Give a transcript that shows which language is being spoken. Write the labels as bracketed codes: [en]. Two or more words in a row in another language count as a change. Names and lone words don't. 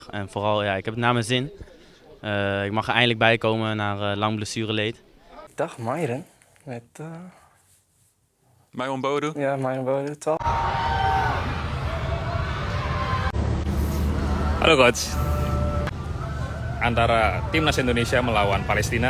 [nl] En vooral, ja, ik heb het naar mijn zin. Ik mag er eindelijk bij komen na lang blessureleed. Dag Myron. Met, Myron Bodo. [id] ya Myron Bodo, top. Halo coach. Antara timnas Indonesia melawan Palestina.